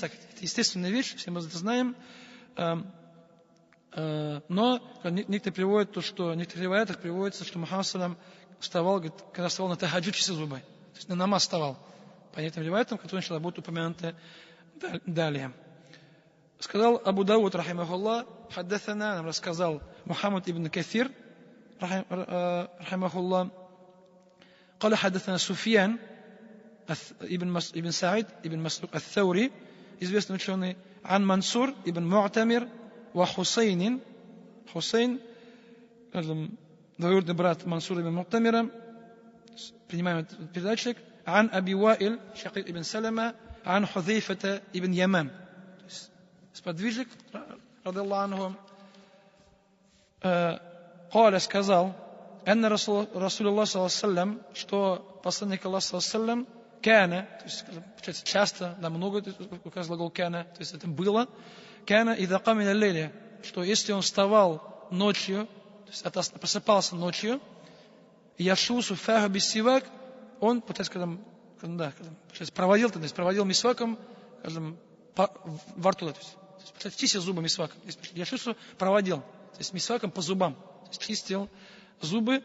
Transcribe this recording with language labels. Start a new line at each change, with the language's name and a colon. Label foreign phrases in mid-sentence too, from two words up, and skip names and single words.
Russian: Так, это естественная вещь, все мы это знаем. Но некоторые приводят то, что в некоторых риваятах приводится, что Мухаммад саллям вставал, когда вставал на тахаджуд, чистил зубы. То есть на намаз вставал. По некоторым риваятам, которые иншаллах будут упомянуты далее. Сказал Абу Дауд, рахимахуллах, хаддасана, нам рассказал Мухаммад ибн Кафир, рахимахуллах,
Arabic: قال حدثنا
Russian: سفيان ибн Саид ибн Масрук ат-Thawri, известный ученый, عن Мансур ибн Му'тамир ва Хусейн, двоюродный брат Мансура ибн Му'тамира, принимаем этот передатчик, عن Аби Ваиль, Шакир ибн Салама, عن Хузейфата ибн Яман, сподвижник, радаллаху
Arabic: عنه, قال, сказал, أن رسول الله صلى الله عليه وسلم,
Russian: что посланник Аллаха
Arabic: صلى الله عليه وسلم كان,
Russian: то есть часто, да, много указывает глагол кана, то есть это было,
Arabic: كان إذا قام من الليل,
Russian: что если он вставал ночью, то есть просыпался ночью,
Arabic: يشوص فاه بالسواك,
Russian: он, когда проводил мисваком, скажем, во рту, то есть чистил зубы мисваком, яшусу проводил, то есть мисваком по зубам, то есть чистил зубы.